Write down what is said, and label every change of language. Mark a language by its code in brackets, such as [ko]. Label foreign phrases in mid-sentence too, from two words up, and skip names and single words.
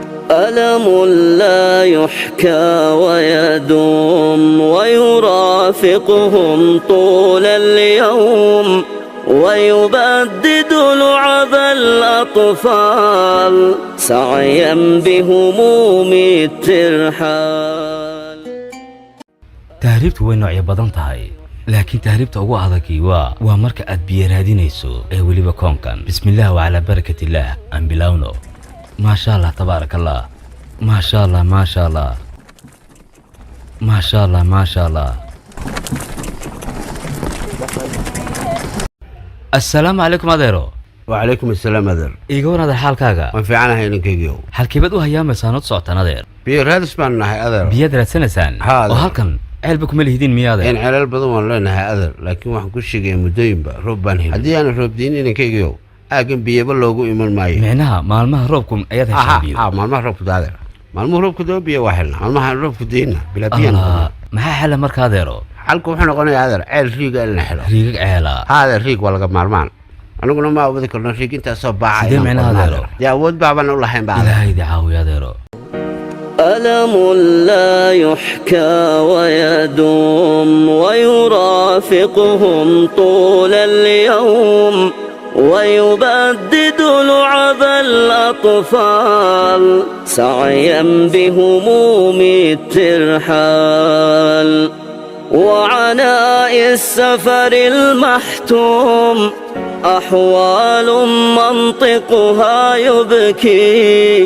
[ar] ألم لا يحكى ويدوم ويرافقهم طول اليوم ويبدد لعب الأطفال سعيا بهموم الترحال. [so] tahriibtu way noocyo badan tahay laakiin tahriibta ugu adagi waa marka aad biyo raadinayso ee waliba koonkan. [ar] بسم الله وعلى بركة الله [so] aan bilowno. [ar] ما شاء الله تبارك الله ما شاء الله ما شاء الله ما شاء الله ما شاء الله. السلام عليكم adeero. وعليكم السلام أذر. [so] iga waran adeer xaalkaaga. waan fiicanahay ninkaygiiyow. halkeebad u hayaamaysaa nod socotaan adeer. biyo raadis baan nahay adeer. biyaad raadsanaysaan oo halkan ceelba kuma lihidin miyaa adeer. in ceelal badan waan leenahay adeer laakiin waxaan ku sheegaya muddooyinba roob baan helin. haddii aanan roob diinin ninkaygiiyow aagan biyaba loogu iman maayo. micnaha maalmaha roobku ayaad heshaa biyo. maalmaha roobku adeer. maalmuhu roobku daba biyo waa helnaa. maalmaha roobku diinna bilaa biyan. maxaa xala marka adeero. xalku wuxuu noqonayaa adeer ceel riiga in la helo. riigag ceela. adeer riig waa laga maarmaan. aniguna ma awoodi karno riig intaasoo baaca. sidee micnaha adeero. dee awood baabaan u lahayn baa. ilaahaydi caawiya adeero. [ar] ألم لا يحكى ويدوم ويرافقهم طول اليوم ويبدد لعب الأطفال سعيا بهموم الترحال وعناء السفر المحتوم أحوال منطقها يبكي